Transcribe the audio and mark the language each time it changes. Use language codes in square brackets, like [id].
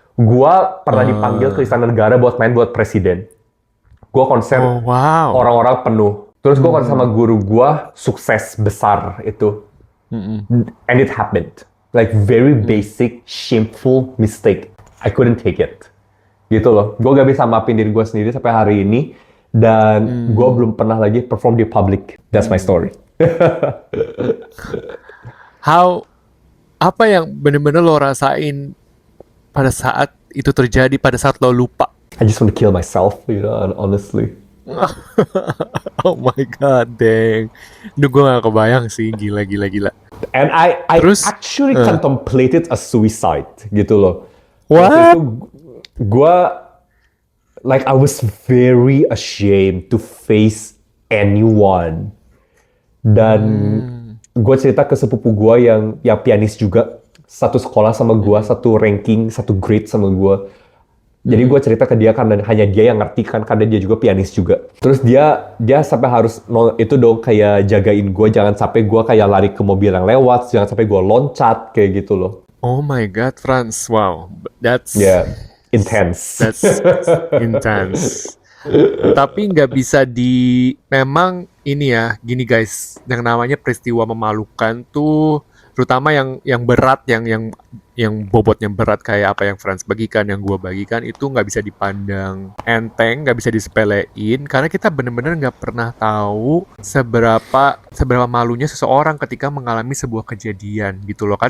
[id] Gua pernah dipanggil ke Istana Negara buat main buat presiden. Gua konser, orang-orang penuh. Terus gua konser sama guru gua, sukses besar itu. [en] And it happened. Like very basic, shameful mistake. I couldn't take it. Gitu loh. [id] Gua gak bisa maafin diri gua sendiri sampai hari ini. Dan gua belum pernah lagi perform di public. [en] That's my story. [id] Apa yang bener-bener lo rasain pada saat itu terjadi, pada saat lo lupa? [en] I just want to kill myself, honestly. Oh my God, dang. [id] Duh, gue gak kebayang sih, gila. [en] And I actually contemplated a suicide, gitu loh. What? [id] Waktu itu, [en] I was very ashamed to face anyone. [id] Dan gue cerita ke sepupu gue yang pianis juga, satu sekolah sama gue, satu ranking, satu grade sama gue. Jadi gue cerita ke dia karena hanya dia yang ngerti kan, karena dia juga pianis juga. Terus dia sampai harus itu dong kayak jagain gue, jangan sampai gue kayak lari ke mobil yang lewat, jangan sampai gue loncat kayak gitu loh. [en] Oh my God, Franz, wow, that's intense. That's intense. [id] Tapi nggak bisa memang ini ya, gini guys, yang namanya peristiwa memalukan tuh, terutama yang berat, yang bobotnya berat kayak apa yang Franz bagikan, yang gua bagikan, itu nggak bisa dipandang enteng, nggak bisa disepelein, karena kita bener-bener nggak pernah tahu seberapa malunya seseorang ketika mengalami sebuah kejadian gitu loh.